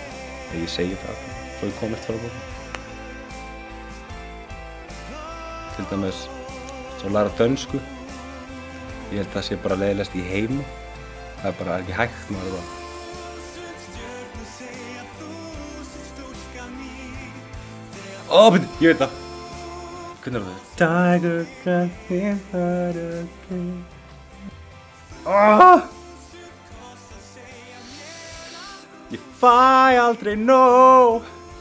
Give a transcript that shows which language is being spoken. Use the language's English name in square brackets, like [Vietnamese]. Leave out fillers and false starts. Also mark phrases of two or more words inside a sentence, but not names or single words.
[Icelandic] Þegar ég segi það, svo ég kom eftir að borða. Til dæmis, svo læra dönsku. Ég held að það sé bara leiðilegast í heimi. Það er bara ekki hægt maður bara. Ég veit það. Hvernig er það? [English] Tiger can't be hurt again. [Icelandic] Ég fæ aldrei nóg.